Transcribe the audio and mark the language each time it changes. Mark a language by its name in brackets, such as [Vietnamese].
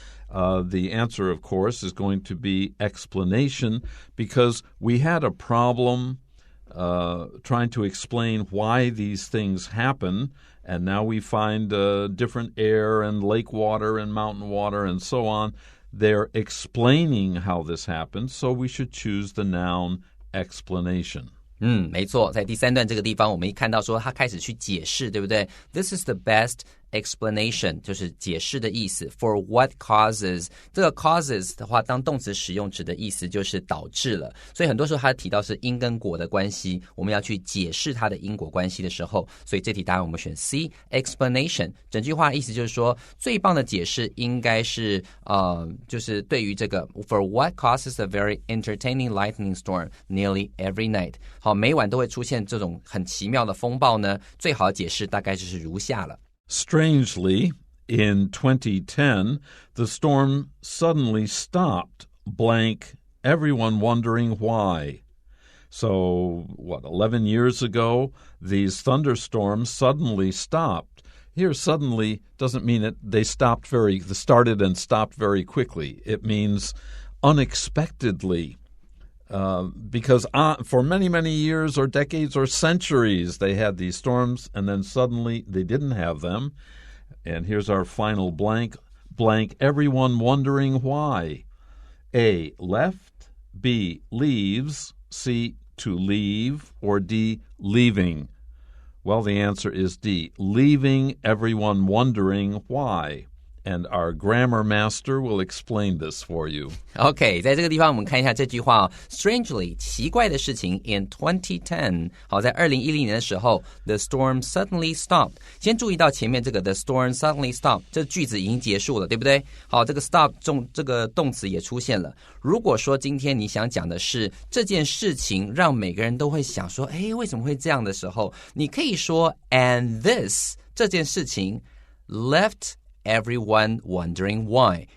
[English] The answer, of course, is going to be explanation because we had a problem trying to explain why these things happen, and now we find different air and lake water and mountain water and so on. They're explaining how this happens, so we should choose the noun explanation. [Chinese] 没错，在第3段这个地方我们一看到说他开始去解释对不对 [English] This is the best explanation [Chinese] 就是解释的意思 [English] For what causes [Chinese] 这个 causes 的话当动词使用指的意思就是导致了所以很多时候他提到是因跟果的关系我们要去解释它的因果关系的时候所以这题答案我们选 C explanation 整句话的意思就是说最棒的解释应该是就是对于这个 [English] For what causes a very entertaining lightning storm nearly every night [Chinese] 好每晚都会出现这种很奇妙的风暴呢最好的解释大概就是如下了 [English] Strangely, in 2010, the storm suddenly stopped, blank, everyone wondering why. So, 11 years ago, these thunderstorms suddenly stopped. Here, suddenly doesn't mean that they started and stopped very quickly. It means unexpectedly. Because for many, many years or decades or centuries, they had these storms, and then suddenly they didn't have them. And here's our final blank. blank everyone wondering why. A, left, B, leaves, C, to leave, or D, leaving? Well, the answer is D, leaving everyone wondering why. And our grammar master will explain this for you. [Chinese] OK, 在这个地方我们看一下这句话哦 Strangely, 奇怪的事情 in 2010. 好，在2010年的时候 [English] The storm suddenly stopped. [Chinese] 先注意到前面这个 [English] The storm suddenly stopped. [Chinese] 这句子已经结束了，对不对？好，这个 stop 这个动词也出现了。如果说今天你想讲的是这件事情让每个人都会想说，诶，为什么会这样的时候，你可以说 [English] And this [Chinese] 这件事情 [English] left everyone wondering why.